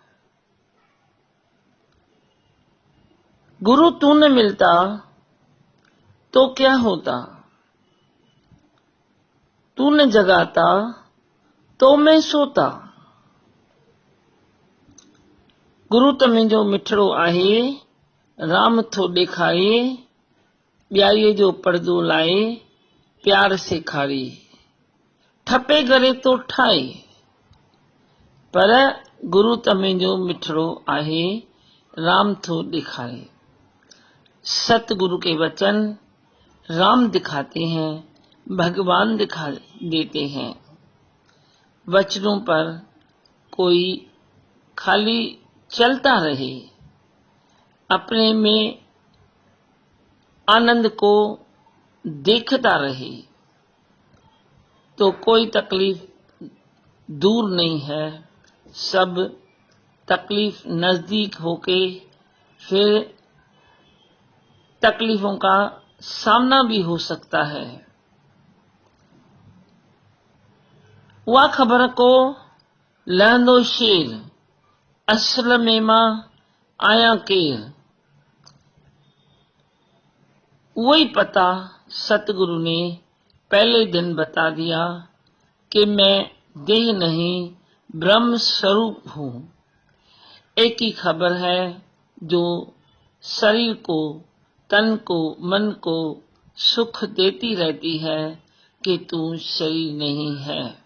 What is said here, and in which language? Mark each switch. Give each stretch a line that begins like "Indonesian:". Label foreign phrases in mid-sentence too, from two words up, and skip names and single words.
Hindi: गुरु तू न मिलता तो क्या होता, तू न जगाता तो मैं सोता।
Sindhi: गुरु तमें जो मिठड़ो आहे, राम थो ॾेखारे, ॿियारीअ जो पर्दो लाए, प्यार सेखारे। ठपे करे तो ठाए, पर गुरु तमें जो मिठड़ो आहे, राम थो दिखाए।
Hindi: सतगुरु के वचन राम दिखाते हैं, भगवान दिखा देते हैं। वचनों पर कोई खाली चलता रहे, अपने में आनंद को देखता रहे, तो कोई तकलीफ दूर नहीं है। सब तकलीफ नजदीक होके फिर तकलीफों का सामना भी हो सकता है।
Sindhi: उहा ख़बर को लहंदो शेर, असल में मां आया केर।
Hindi: वही पता सतगुरु ने पहले दिन बता दिया कि मैं देह नहीं ब्रह्म स्वरूप हूं। एक ही खबर है जो शरीर को, तन को, मन को सुख देती रहती है कि तू शरीर नहीं है।